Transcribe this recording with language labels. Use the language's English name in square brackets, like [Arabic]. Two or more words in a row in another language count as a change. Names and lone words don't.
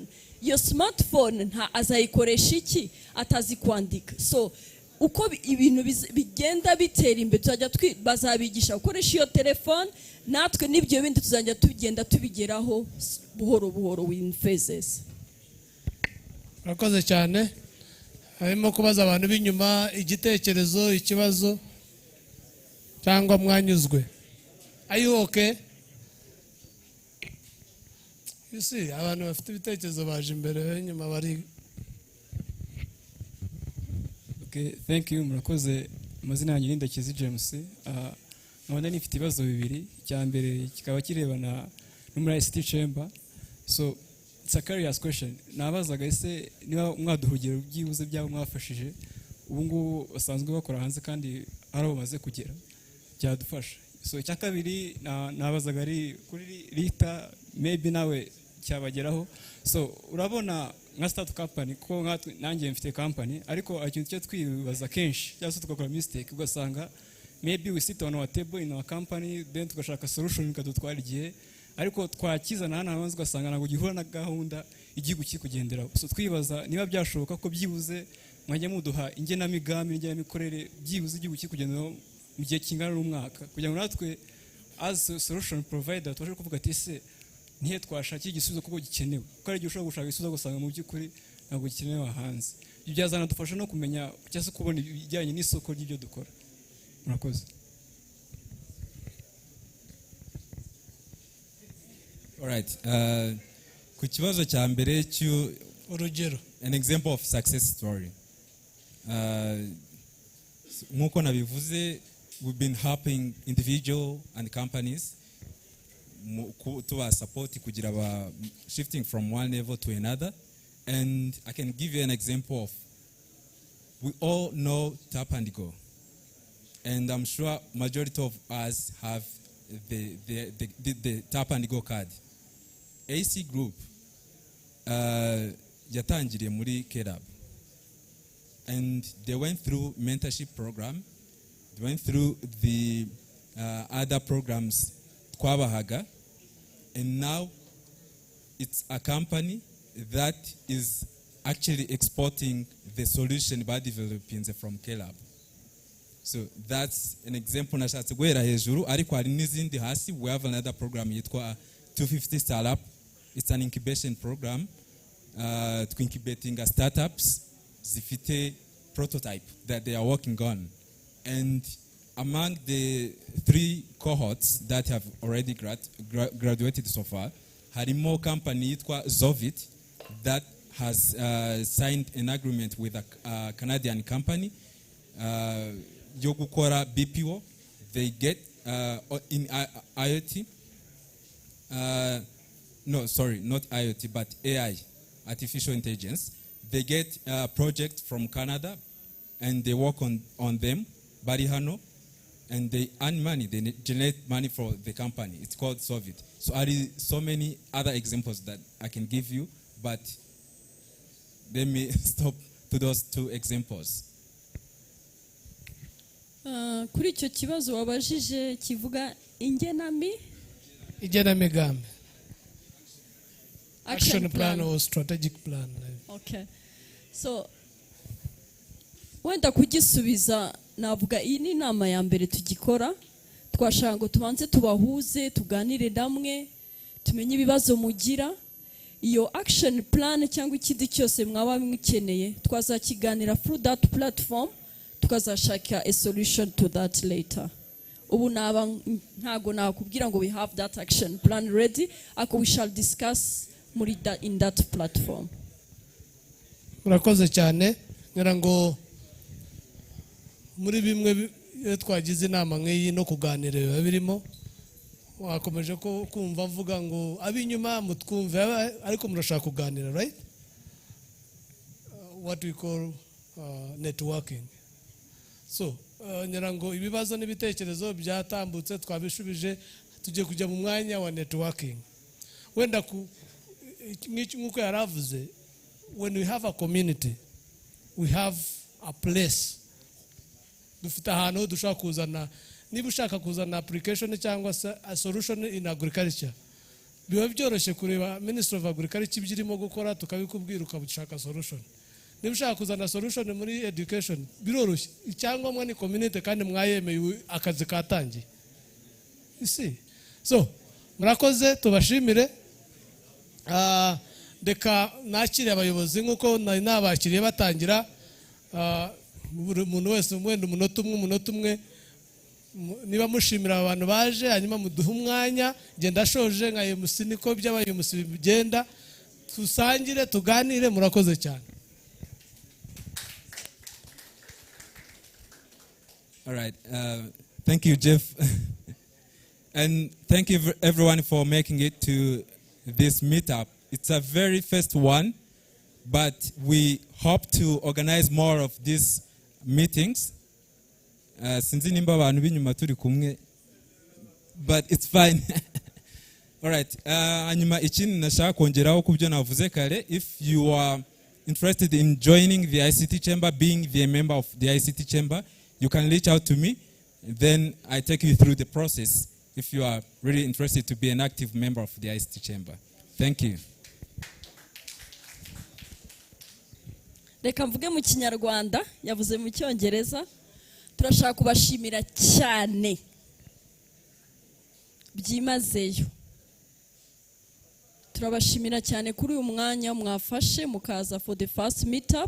[Kinyarwanda] Iyo smartphone nta azayikoresha iki atazi kwandika. So uko ibintu bigenda bitera imbere tuzajya bazabigisha gukoresha iyo telefone, natwe n'ibyo bindi tuzajya tugenda tubigeraho buhoro buhoro [English] in phases. [Kinyarwanda] Murakoze cyane. Harimo kubaza abantu b'inyuma igitekerezo, ikibazo cyangwa mwanyuzwe. [English] Are you okay? You see, [Kinyarwanda] abantu bafite ibitekerezo baje imbere inyuma bari. [English] Okay, thank you. [Kinyarwanda] Murakoze. Amazina yanjye ni Ndakizi James. Nkabona nifite ibibazo bibiri. Icya mbere kikaba kirebana no muri ICT Chamber. [English] So it's a curious question. [Kinyarwanda] Nabazaga ese niba mwaduhugiro byibuze byabo mwafashije ubu ngubu basanzwe bakora hanze kandi ari bamaze kugera cyadufasha. So icya kabiri nabazaga ari kuri Rita maybe nawe cyabageraho. So urabona nka [English] start company [Kinyarwanda] ko nanjye mfite company ariko ikintu cyo twibaza kenshi cyangwa tugakora mistake ugasanga [English] maybe we sit on our table in our company then [Kinyarwanda] tugashaka solution ikadutwara igihe ariko twakizana hano hanze ugasanga ntabwo gihura na gahunda igihugu kikugenderaho. So twibaza niba byashoboka ko byibuze mwajya muduha ingenamigambi n'ingenamikorere byibuze igihugu kikugenderaho mu gihe kingana n'umwaka kugira ngo natwe [English] as solution provider [Kinyarwanda] tubashe kuvuga ati ese nihe twashakira igisubizo kuko gikenewe kuko ari ushobora gushaka igisubizo gusanga mu by'ukuri ntabwo gikenewe hanze. Ibyo byazana dufasha no kumenya cyangwa se kubona ibijyanye n'isoko ry'ibyo dukora. Murakoze. Alright, ku kibazo cya mbere urugero, [English] an example of success story. [Kinyarwanda] Nkuko nabivuze, [English] we've been helping individual and companies to support [Kinyarwanda] kugira ba [English] shifting from one level to another, and I can give you an example of, we all know Tap and Go, and I'm sure majority of us have the Tap and Go card. [Kinyarwanda] AC Group yatangiriye muri KELAB, [English] and they went through mentorship program, they went through the other programs twabahaga, and now it's a company that is actually exporting the solution by developing from KELAB. So that's an example [Kinyarwanda] nashatse guhera hejuru ariko hari n'izindi hasi. [English] We have another program yitwa 250 Startup. It's an incubation program to incubating startups zifite prototype that they are working on. And among the 3 cohorts that have already graduated so far, harimo company yitwa Zovit that has signed an agreement with a Canadian company [Kinyarwanda] yo gukora [English] BPO. They get in IoT, no, sorry, not IoT, but AI, artificial intelligence. They get a project from Canada, and they work on them, Barihano, and they earn money. They generate money for the company. It's called Solvit. So there are so many other examples that I can give you, but let me stop to those 2 examples. [Kinyarwanda] Kuri icyo kibazo wabajije kivuga igenamigambi, [English] action plan or strategic plan. [Kinyarwanda] Okay, so wenda kugisubiza navuga iyi ni inama ya mbere tugikora. Twashaka ngo tubanze tubahuze tuganire namwe tumenye ibibazo mugira. Iyo action plan cyangwa ikindi cyose mwaba mukeneye twazakiganira [English] through that platform, [Kinyarwanda] tukazashaka [English] a solution to that later. [Kinyarwanda] Ubu ntago nakubwira ngo [English] we have that action plan ready, we shall discuss in that platform. [Kinyarwanda] Murakoze cyane. Ngira ngo muri bimwe iyo twagize inama nk'iyi no kuganira biba birimo wakomeje ko kumva avuga ngo ab'inyuma mutwumve ariko murashaka kuganira, [English] right? What we call networking. [Kinyarwanda] So ngira ngo ibibazo n'ibitekerezo byatambutse twabishubije, tugiye kujya mu mwanya wa networking. Wenda nk'uko yaravuze, [English] when we have a community, we have a place. [Kinyarwanda] Dufite ahantu dushaka kuzana, niba ushaka kuzana application cyangwa [English] a solution in agriculture, [Kinyarwanda] biba byoroshye kureba Ministry of Agriculture ibyo irimo gukora tukabikubwira ukabushaka solution. Niba ushaka kuzana solution muri education biroroshye, icyangombwa ni community kandi mwayemeye akazi katangiye. [English] You see? [Kinyarwanda] So murakoze, tubashimire. Deka nakire abayobozi nkuko nari nabakiriye batangira. Buri muntu wese mwenda umunota umwe niba mushimira abantu baje, hanyuma muduhe umwanya. Genda shoje nka MC niko by'abayobozi bigenda, tusangire tuganire. Murakoze cyane. [English] All right. Thank you, Jeff. And thank you everyone for making it to this meetup. It's a very first one, but we hope to organize more of these meetings. [Kinyarwanda] Sinzi nimba abantu binyuma turi kumwe, [English] but it's fine. All right. [Kinyarwanda] Hanyuma ikindi nashaka kongeraho kubyo navuze kare, [English] if you are interested in joining the ICT Chamber, being the member of the ICT Chamber, you can reach out to me. Then I take you through the process if you are really interested to be an active member of the ICT Chamber. Thank you. [Kinyarwanda] Reka mvuge mu Kinyarwanda, yavuze mu Cyongereza. Turashaka kubashimira cyane byimazeyo. Turabashimira cyane kuri uyu mwanya mwafashe mukaza [English] for the first meetup.